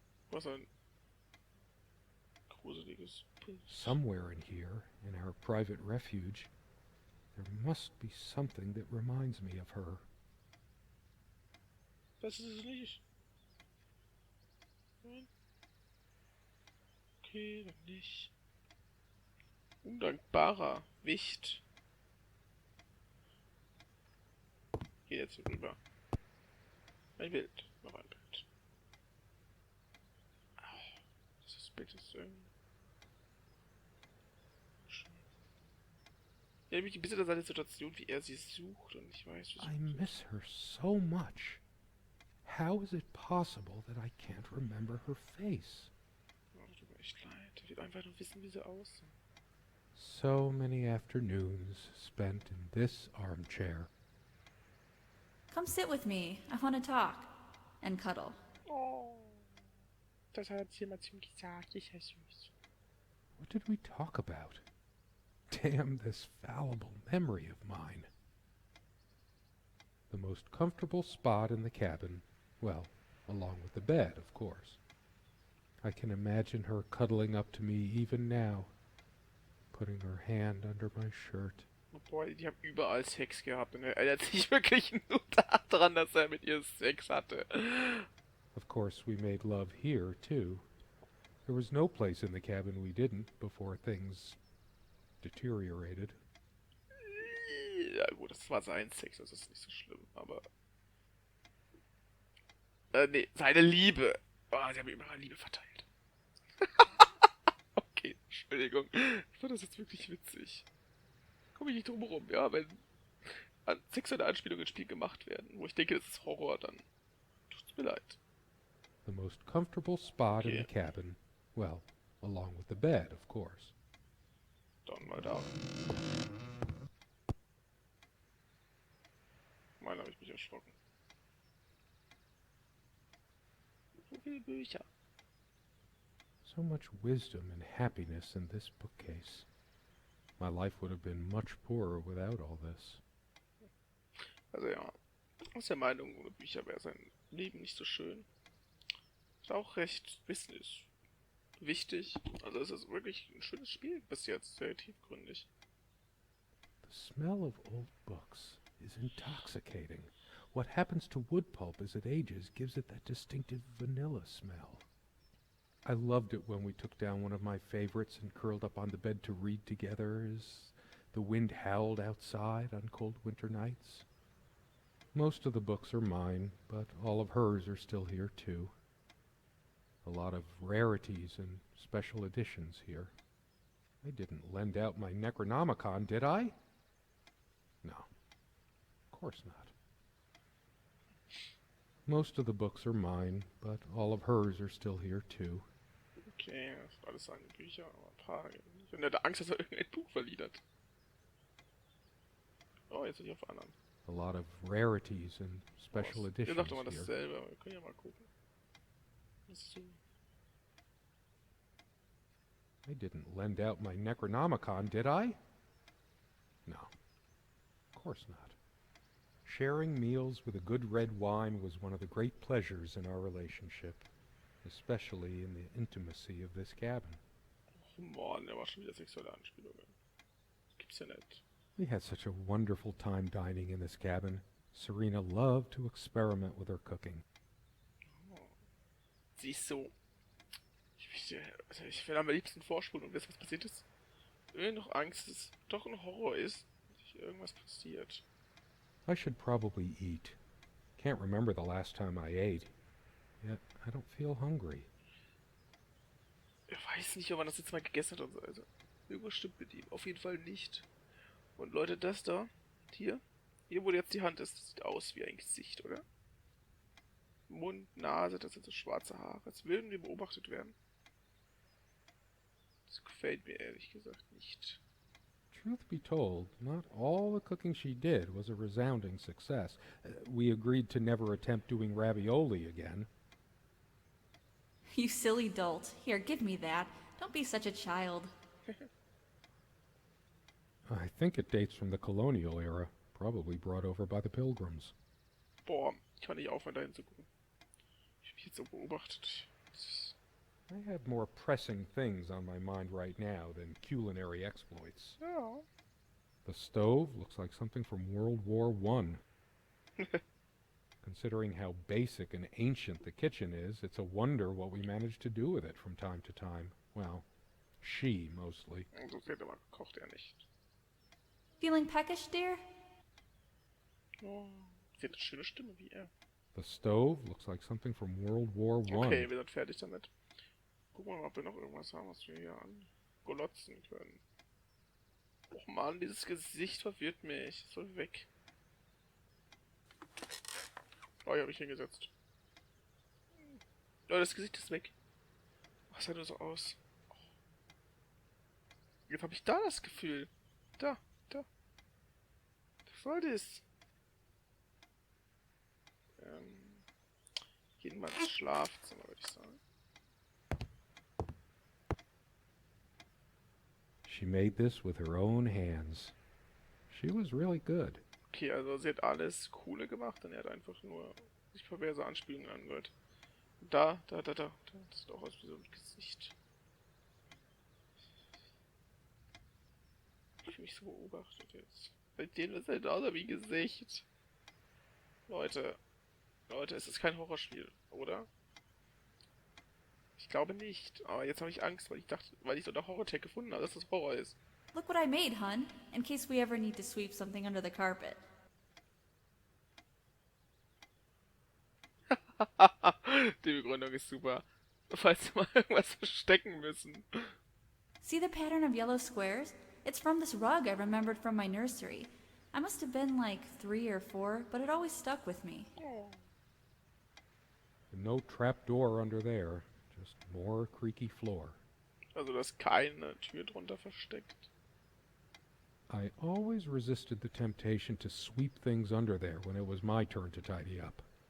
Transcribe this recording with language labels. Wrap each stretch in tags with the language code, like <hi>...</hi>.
<de>Was ein gruseliges Bild.</de> <en>Somewhere in here, in our private refuge, there must be something that reminds me of her.</en> <de>Das ist es nicht. Nein. Okay, dann nicht. Undankbarer Wicht. Geh jetzt rüber. Ein Bild. Noch ein Bild. Das Bild ist irgendwie... Ich erinnere mich ein bisschen an seine Situation, wie er sie sucht und ich weiß, wie</de> <en>I miss her so much. How is it possible that I can't remember her face?</en> <de>Oh, tut mir echt leid. Ich will einfach nur wissen, wie sie aussieht.</de> <en>So many afternoons spent in this armchair. Come sit with me. I want to talk. And cuddle.</en> <de>Oh, das hat jemand zu ihm gesagt. Ich heiße süß.</de> <en>What did we talk about? Damn this fallible memory of mine. The most comfortable spot in the cabin, well, along with the bed, of course. I can imagine her cuddling up to me even now, putting her hand under my shirt.</en> <de>Oh boy, die haben überall Sex gehabt und er erinnert sich wirklich nur daran, dass er mit ihr Sex hatte.</de> <en>Of course, we made love here, too. There was no place in the cabin we didn't before things deteriorated.</en> <de>Ja gut, das war sein Sex, das ist nicht so schlimm, aber... nee, seine Liebe. Oh, sie haben ihm ihre Liebe verteilt. Okay, Entschuldigung. Ich fand das jetzt wirklich witzig. Komme ich nicht drum herum, ja, wenn sexuelle Anspielungen ins Spiel gemacht werden, wo ich denke, das ist Horror, dann tut's mir leid.</de> <en>The most comfortable spot in Okay. the cabin, well, along with the bed, of course.</en> <de>Dann mal da. Meine habe ich mich erschrocken. So viele Bücher.</de> <en>So much wisdom and happiness in this bookcase. My life would have been much poorer without all this.</en> <de>Also ja, aus der Meinung, ohne Bücher wäre sein Leben nicht so schön. Ist auch recht, Wissen ist wichtig. Also es ist wirklich ein schönes Spiel bis jetzt, sehr tiefgründig.</de> <en>The smell of old books is intoxicating. What happens to wood pulp as it ages gives it that distinctive vanilla smell. I loved it when we took down one of my favorites and curled up on the bed to read together as the wind howled outside on cold winter nights. Most of the books are mine, but all of hers are still here too. A lot of rarities and special editions here. I didn't lend out my Necronomicon, did I? No, of course not. Most of the books are mine, but all of hers are still here too.</en> <de>Okay, das sind alles seine Bücher, aber ein paar nicht. Und er hatte Angst, dass er irgendein Buch verliehen hat. Oh, jetzt bin ich auf anderen.</de> <en>A lot of rarities and special</en> <de>Ihr</de> <en>editions</en> <de>sagt immer</de> <en>here.</en> <de>dasselbe, aber wir können ja mal gucken. Was ist so?</de> <en>I didn't lend out my Necronomicon, did I? No, of course not. Sharing meals with a good red wine was one of the great pleasures in our relationship, especially in the intimacy of this cabin.</en> <de>Oh Mann, der war schon wieder sexuelle Anspielungen. Das gibt's ja nicht. We had such a wonderful time dining in this cabin. Serena loved to experiment with her cooking. Oh. Sie ist so... Ich will am liebsten vorspulen und wissen, was passiert ist. Wenn noch Angst ist, doch ein Horror ist, dass irgendwas passiert.</de> <en>I should probably eat. Can't remember the last time I ate. Yet I don't feel hungry.</en> <de>Er weiß nicht, ob man das jetzt mal gegessen hat und so. Also, irgendwas stimmt mit ihm. Auf jeden Fall nicht. Und Leute, das da, hier, wo jetzt die Hand ist, das sieht aus wie ein Gesicht, oder? Mund, Nase, das sind so schwarze Haare. Als würden wir beobachtet werden. Das gefällt mir ehrlich gesagt nicht.</de> <en>Truth be told, not all the cooking she did was a resounding success. We agreed to never attempt doing ravioli again. You silly dolt. Here, give me that. Don't be such a child. I think it dates from the colonial era, probably brought over by the Pilgrims.</en> <de>Boah, ich kann nicht aufhören, da hinzugucken. Ich hab mich jetzt so beobachtet.</de> <en>I have more pressing things on my mind right now than culinary exploits.</en> <de>Ja.</de> <en>The stove looks like something from World War I. Considering how basic and ancient the kitchen is, it's a wonder what we managed to do with it from time to time. Well, she mostly.</en> <de>So wird aber kocht er nicht.</de> <en>Feeling peckish, dear?</en> <de>Oh, sie hat eine schöne Stimme wie er.</de> <en>The stove looks like something from World War I.</en> <de>Okay, wir sind fertig damit. Gucken wir mal, ob wir noch irgendwas haben, was wir hier angolotzen können. Och man, dieses Gesicht verwirrt mich. Es soll weg. Oh, hier habe ich hingesetzt. Oh, das Gesicht ist weg. Was sah nur so aus? Oh. Jetzt habe ich da das Gefühl. Da. Was soll das? Gehen wir ins Schlafzimmer, würde ich sagen.</de> <en>She made this with her own hands. She was really good.</en> <de>Okay, also sie hat alles Coole gemacht und er hat einfach nur sich perverse Anspielungen angehört. Da. Das sieht auch aus wie so ein Gesicht. Ich fühle mich so beobachtet jetzt. Bei denen ist halt aus wie ein Gesicht. Leute, es ist kein Horrorspiel, oder? Ich glaube nicht, aber jetzt habe ich Angst, weil ich so eine Horror-Tag gefunden habe, dass das Horror ist.</de> <en>Look what I made, hun, in case we ever need to sweep something under the carpet.</en> <de>Die Begründung ist super. Falls wir mal irgendwas verstecken müssen.</de> <en>See the pattern of yellow squares? It's from this rug I remembered from my nursery. I must have been like 3 or 4, but it always stuck with me. Oh. No trap door under there, just more creaky floor.</en> <de>Also, da ist keine Tür drunter versteckt.</de> <en>I always resisted the temptation to sweep things under there when it was my turn to tidy up.</en>